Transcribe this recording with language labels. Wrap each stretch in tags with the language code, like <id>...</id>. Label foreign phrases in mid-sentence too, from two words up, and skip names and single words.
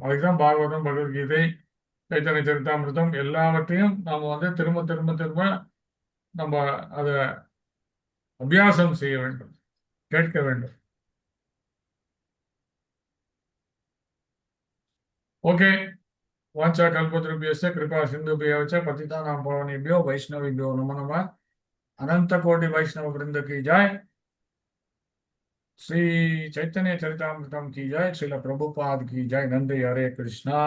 <ta>அதுக்குதான் பாகவதம், பகவத்கீதை, சைத்தன்ய சரிதாமிர்தம் எல்லாவற்றையும் நாம வந்து திரும்ப திரும்ப திரும்ப நம்ம அதை அபியாசம் செய்ய வேண்டும், கேட்க வேண்டும்.</ta> <en>ஓகே.</en> <sa>वाञ्छा कल्पत्रुभ्यस्य कृपा सिन्धुभ्यो च பतितानां पावनेभ्यो वैष्णवेभ्यो नमो नमः.</sa> <hi>अनंत कोटि वैष्णव वृंद की जय. श्री चैतन्य चरितामृतम की जय. श्रील प्रभुपाद की जय. नंदे हरे कृष्णा.</hi>